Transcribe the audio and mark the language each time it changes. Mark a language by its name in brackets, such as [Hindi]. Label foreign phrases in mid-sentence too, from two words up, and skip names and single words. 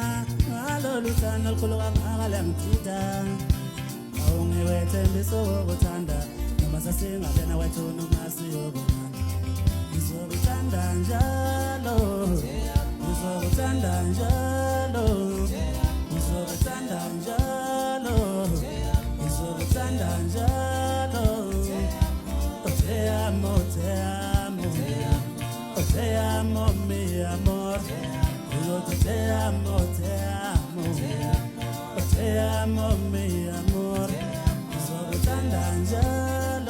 [Zulu] ngalolu thando olukhulu kangaka langithitha awungiwethembisa ukuthanda noma sasingabena wethu nomasiyobona ngizokuthanda njalo ngizokuthanda njalo ngizokuthanda njalo ngizokuthanda njalo [Spanish] te amo te amo te amo mi amor yo te amo te amo te amo mi amor [Zulu] ngizokuthanda njalo